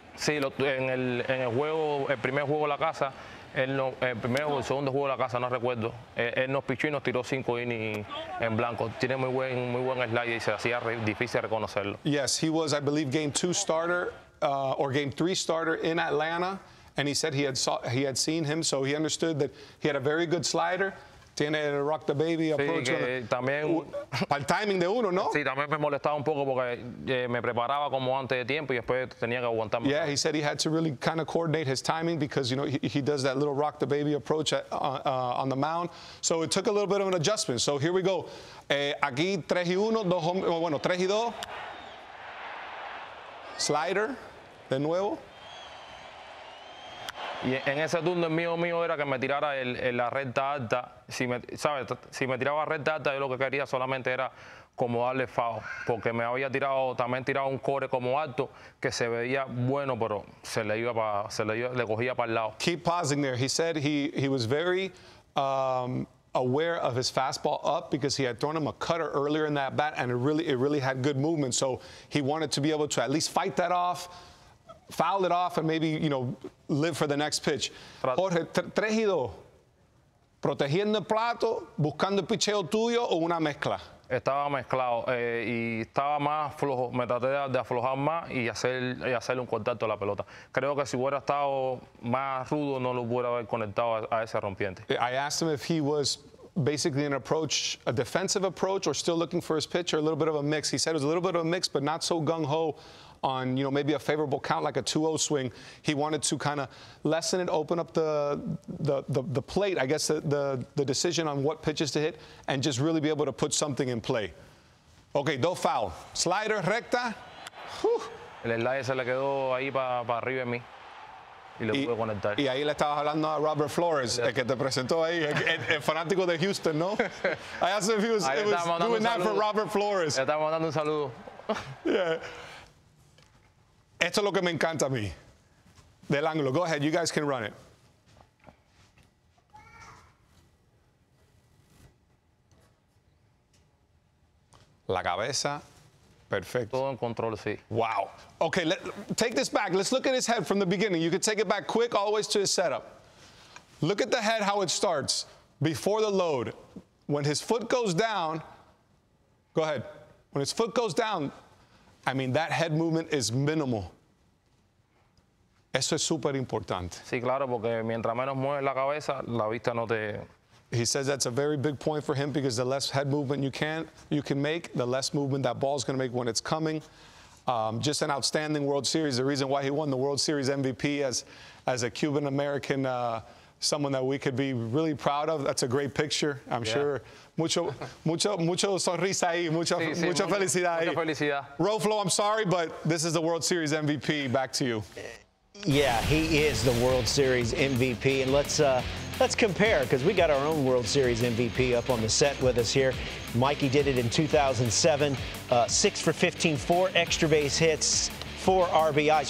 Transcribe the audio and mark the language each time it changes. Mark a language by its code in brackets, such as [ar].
[es] Sí, en el juego, el primer juego de la casa, el primero o el segundo juego de la casa, no recuerdo. Él nos pichó y nos tiró 5 innings en blanco. Tiene muy buen slide y se hacía difícil reconocerlo. [en] Yes, he was, I believe, Game 2 starter or Game 3 starter in Atlanta, and he said he had seen him, so he understood that he had a very good slider. [es] Tiene el rock the baby approach. Sí, también, para el timing de uno, ¿no? Sí, también me molestaba un poco porque me preparaba como antes de tiempo y después tenía que aguantarme. [en] Yeah, he said he had to really kind of coordinate his timing because, you know, he does that little rock the baby approach on the mound. So it took a little bit of an adjustment. So here we go. [es] Aquí [en] 3-1, 3-2. [es] Slider, de nuevo. Y en ese turno el mío era que me tirara la recta alta. Si me tiraba recta alta, yo lo que quería solamente era como darle foul, porque me había también tirado un core como alto que se veía bueno, pero le cogía para el lado. [en] Keep pausing there. He said he was very aware of his fastball up because he had thrown him a cutter earlier in that bat, and it really had good movement. So he wanted to be able to at least fight that off, foul it off, and maybe, you know, live for the next pitch. [es] Jorge, 3-2. ¿Protegiendo el plato, buscando el picheo tuyo o una mezcla? Estaba mezclado y estaba más flojo. Me traté de aflojar más y hacerle un contacto a la pelota. Creo que si hubiera estado más rudo no lo hubiera haber conectado a ese rompiente. [en] I asked him if he was basically a defensive approach, or still looking for his pitch, or a little bit of a mix. He said it was a little bit of a mix, but not so gung-ho on, you know, maybe a favorable count like a 2-0 swing. He wanted to kind of lessen it, open up the plate, I guess the decision on what pitches to hit, and just really be able to put something in play. [es] Okay, dos foul. Slider, recta. Whew. El slider se le quedó ahí para arriba en mí. Y le pude conectar. Y ahí le estabas hablando a Robert Flores, el que te presentó ahí, el fanático de Houston, ¿no? [en] I asked him if he was doing that for Robert Flores. [es] Le estaba mandando un saludo. [en] Yeah. [es] Esto es lo que me encanta a mí, del ángulo. [en] Go ahead, you guys can run it. [es] La cabeza, perfecto. Todo en control, sí. [en] Wow. Okay, take this back. Let's look at his head from the beginning. You could take it back quick all the way to his setup. Look at the head, how it starts before the load. When his foot goes down, go ahead. When his foot goes down, I mean, that head movement is minimal. [es] Eso es súper importante. Sí, claro, porque mientras menos mueves la cabeza, la vista no te... [en] He says that's a very big point for him because the less head movement you can make, the less movement that ball's going to make when it's coming. Just an outstanding World Series. The reason why he won the World Series MVP as a Cuban-American, someone that we could be really proud of. That's a great picture. I'm sure. [es] Mucho sonrisa ahí, mucha felicidad ahí. Mucha felicidad. [en] Roflo, I'm sorry, but this is the World Series MVP. Back to you. Yeah, he is the World Series MVP, and let's compare, because we got our own World Series MVP up on the set with us here. Mikey did it in 2007, 6 for 15, 4 extra base hits, 4 RBIs.